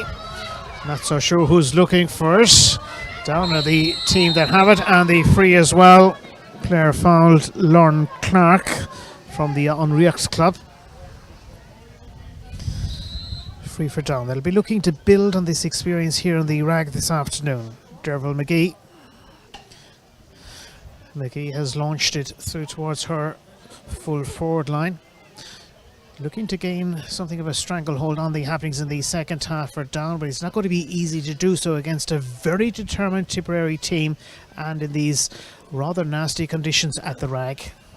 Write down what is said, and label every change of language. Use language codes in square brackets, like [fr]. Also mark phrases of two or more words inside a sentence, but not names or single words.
[en] Not so sure who's looking for it. Down are the team that have it, and the free as well. Player fouled Lauren Clark from the Unreact Club. Free for Down. They'll be looking to build on this experience here in the Ragg this afternoon. Derval McGee. McGee has launched it through towards her full forward line, looking to gain something of a stranglehold on the happenings in the second half for Down, but it's not going to be easy to do so against a very determined Tipperary team and in these rather nasty conditions at the Ragg.